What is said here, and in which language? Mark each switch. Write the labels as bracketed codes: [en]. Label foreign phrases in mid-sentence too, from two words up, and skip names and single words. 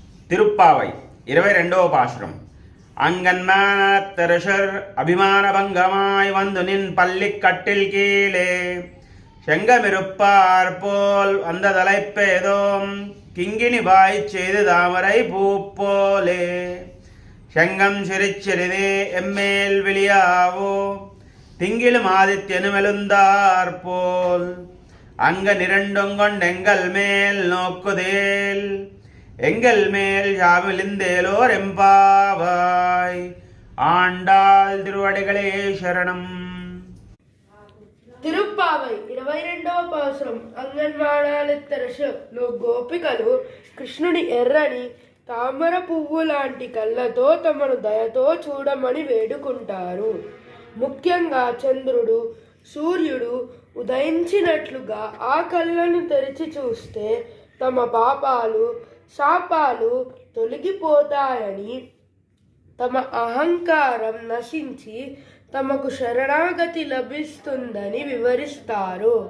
[te] తిరుప్పావై 22వ పాశురం. [ta] அங்கன்மானத்தரசர் அபிமான பங்கமாய் வந்து நின் பள்ளிக்கட்டில் கீழே செங்கமிருப்பார் போல் வந்த தலைப்பேதோம் கிங்கினி பாய் செய்து தாமரை பூப்போலே செங்கம் சிரிச்சிறிதே எம்மேல் விழியாவோ திங்கிலும் ஆதித்யனுமெழுந்தார் போல் அங்க நிரண்டுங்கொண்டெங்கள் மேல் நோக்குதேல் எங்கள் மேல் யாவிலிந்தேலோர் எம்பாவாய். ஆண்டாள் திருவடிகளே சரணம். [te] తిరుప్పావై 22వ పాసురం. అంగన్వాడాలెత్తరశలో గోపికలు కృష్ణుడి ఎర్రని తామర పువ్వు లాంటి కళ్ళతో తమను దయతో చూడమని వేడుకుంటారు. ముఖ్యంగా చంద్రుడు సూర్యుడు ఉదయించినట్లుగా ఆ కళ్ళను తెరిచి చూస్తే తమ పాపాలు శాపాలు తొలగిపోతాయని, తమ అహంకారం నశించి తమకు శరణాగతి లభిస్తుందని వివరిస్తారు.